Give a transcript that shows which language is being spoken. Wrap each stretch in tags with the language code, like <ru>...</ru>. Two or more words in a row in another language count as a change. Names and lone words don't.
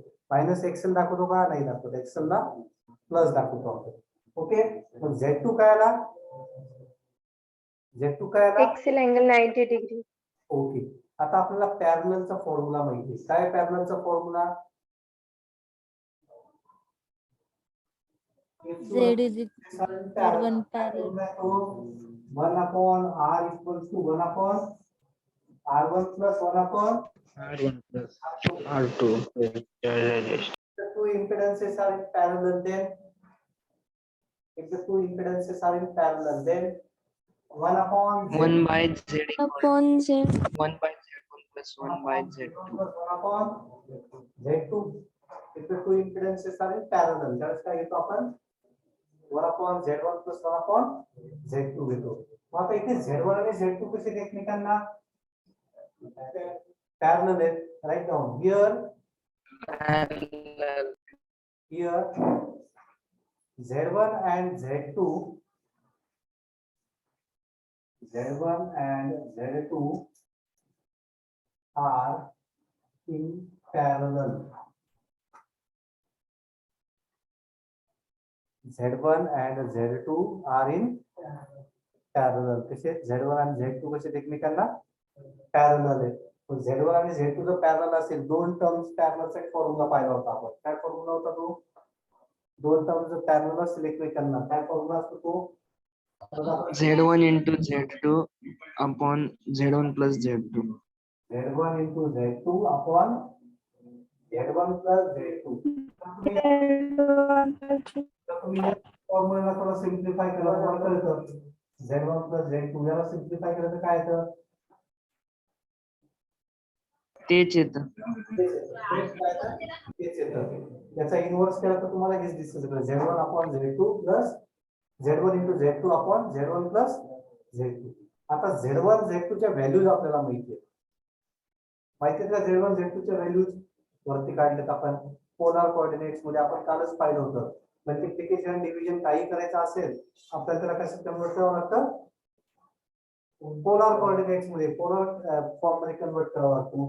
<mr>मायनस एक्सेल दाखवतो का? नाही दाखवतो. एक्सेलला प्लस दाखवतो आपण. ओके, मग Z2 काय आला? Z2 काय आला?</mr> <en>XL angle 90 degree.</en> <mr>ओके, आता आपल्याला पॅरललचा फॉर्म्युला माहिती आहे. काय पॅरललचा फॉर्म्युला?</mr> <en>Z is Z1 parallel. 1 upon R equals to 1 upon R1 plus 1 upon R1 plus R2. the two impedances are in parallel, then if the two impedances are in parallel, then 1 upon Z. 1 by Z Upon Z. 1 by Z1 plus 1 by Z2. plus 1 upon Z2. If the two impedances are in parallel, that's</en> <mr>काय घेतो आपण</mr> <en>1 upon Z1 plus 1 upon Z2 घेतो.</en> <mr>मग आता इथे Z1 आणि Z2 कसे एकमेकांना parallel आहेत.</mr> <en>Write down here Parallel. Z1 and Z2 are in parallel. Z1 and Z2 are in parallel.</en> <mr>कसे Z1 आणि Z2 कसे एकमेकांना पॅरलल आहेत. Z1 आणि Z2 जर पॅरलल असेल, दोन टर्म्स पॅरललचा एक फॉर्म्युला पाहिला होता आपण. काय फॉर्म्युला होता तो? दोन टर्म्स जर पॅरलल असेल एकमेकांना काय फॉर्म्युला असतो तो?</mr> <en>Z1 into Z2 upon Z1 plus Z2. Z1 into Z2 upon Z1 plus Z2.</en> <mr>तुम्ही फॉर्म्युला थोडा सिम्प्लिफाय केला तर कळतं. Z1 plus Z2 याला सिम्प्लिफाय केलं तर काय येतं? तेच येतं. तेच येतं. याचा इन्व्हर्स केला तर तुम्हाला हेच दिसतं.</mr> <en>Z1 upon Z2 plus Z1 into Z2 upon Z1 plus Z2.</en> <mr>आता Z1 Z2 च्या व्हॅल्यूज आपल्याला माहिती आहेत का Z1 Z2 च्या व्हॅल्यूज वरती काढलेत आपण</mr> <en>polar coordinates</en> <mr>मध्ये आपण कालच पाहिलं होतं.</mr> <en>multiplication division</en> <mr>काही करायचं असेल आपल्याला त्याला कसं कन्वर्ट करावं लागतं</mr> <en>polar coordinates</en> <mr>मध्ये</mr> <en>polar form</en> <mr>मध्ये कन्वर्ट करावं लागतं.</mr>